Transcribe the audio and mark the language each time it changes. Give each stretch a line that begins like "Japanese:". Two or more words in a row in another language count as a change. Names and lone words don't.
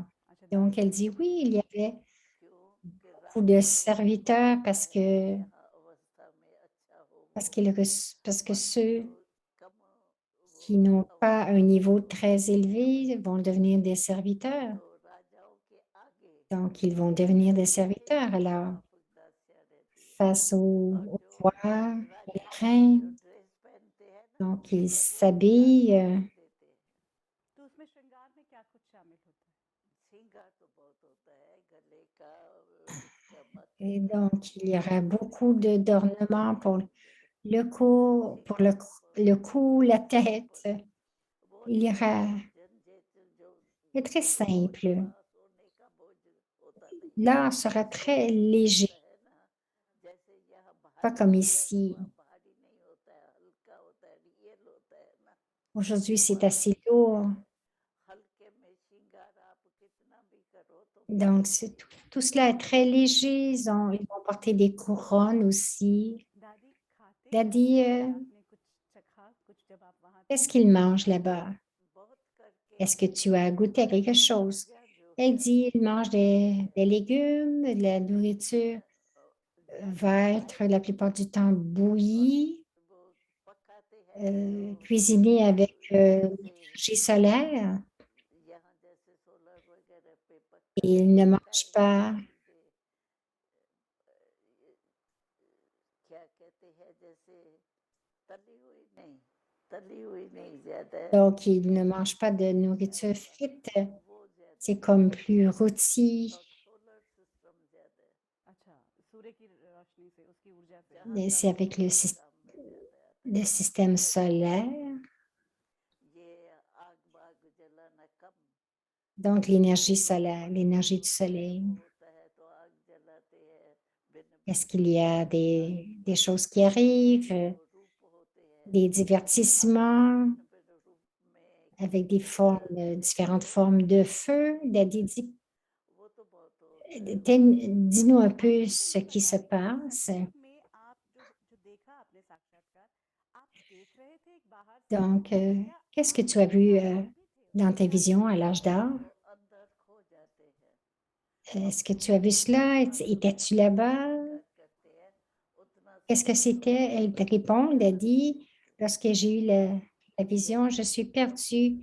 French: Donc, elle dit oui, il y avait beaucoup de serviteurs parce que ceux qui n'ont pas un niveau très élevé vont devenir des serviteurs. Donc, ils vont devenir des serviteurs. Alors, face au roi, les reines. Donc, ils s'habillent.
Hindi: तो उसमें श्रृंगार में क्या कुछ शामिल होता है?
French: Et donc, il y aura beaucoup d'ornements pour le cou, le cou, la tête. Il y aura, c'est très simple. L'art sera très léger, pas comme ici. Aujourd'hui, c'est assez lourd. Donc, tout cela est très léger. Ils vont porter des couronnes aussi.
Hindi: दादी खाते Daddy, आपने कुछ चखा कुछ जब आप वहां
French: qu'est-ce qu'ils mangent là-bas? Est-ce que tu as goûté à quelque chose? Elle dit, ils mangent des légumes, de la nourriture va être la plupart du temps bouillie, cuisinée avec l'énergie solaire. Et ils ne mangent pas donc, ils ne mangent pas de nourriture frite. C'est comme plus rôti.
Hindi: अच्छा सूर्य की रोशनी से उसकी ऊर्जा से
French: Et c'est avec le système solaire. Donc, l'énergie solaire, l'énergie du soleil. Est-ce qu'il y a des choses qui arrivent, des divertissements avec des formes, différentes formes de feu? Daddy dit, dis-nous un peu ce qui se passe.
Hindi: में आप जो देखा आपने साक्षात्कार आप देख रहे थे एक बाहर से
French: Donc, qu'est-ce que tu as vu dans tes visions à l'âge d'or? Est-ce que tu as vu cela? Étais-tu là-bas? Qu'est-ce que c'était? Elle te répond, elle a dit, lorsque j'ai eu la vision, je suis perdue.